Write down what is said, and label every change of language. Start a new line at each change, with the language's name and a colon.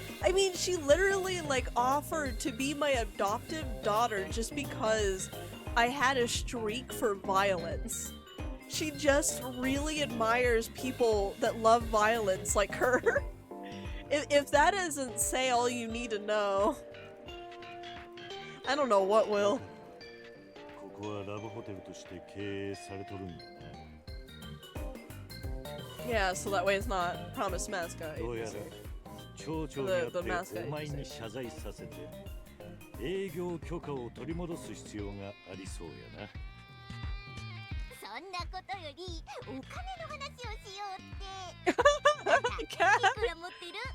English: I mean, she literally like offered to be my adoptive daughter just because I had a streak for violence. She just really admires people that love violence like her. If that doesn't say all you need to know, I don't know what will.
Japanese: ここはラブホテルとして経営されとるんだな。
English: Yeah, so that way it's not promised mascot.
Japanese: どうやら町長によってお前に謝罪させて営業許可を取り戻す必要がありそうやな。そんなことよりお金の話をしようって。いくら持ってる？